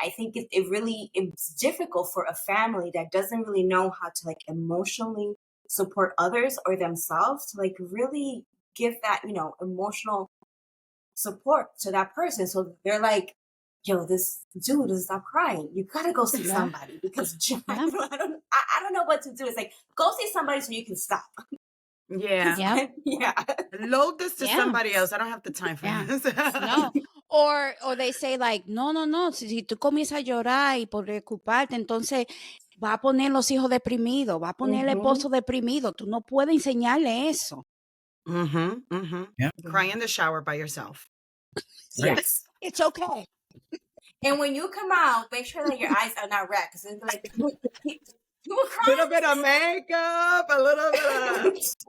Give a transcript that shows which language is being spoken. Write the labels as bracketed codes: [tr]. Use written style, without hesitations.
[en] I think it's difficult for a family that doesn't really know how to like emotionally support others or themselves to like really give that, emotional support to that person. So they're like, yo, this dude doesn't stop crying. You gotta go see Yeah. somebody because Yeah. I don't know what to do. It's like, go see somebody so you can stop. Yeah. Yeah. Yeah. Load this to Yeah. somebody else. I don't have the time for Yeah. this. No. Or they say like, [es] no, si tú comienzas a llorar y por preocuparte, entonces va a poner los hijos deprimidos, va a poner el esposo deprimido. Tú no puedes enseñarle eso. [en] Yeah. Cry in the shower by yourself. Right. Yes. It's okay. And when you come out, make sure that your eyes are not red because it's like, you were A crying. little bit of makeup, a little bit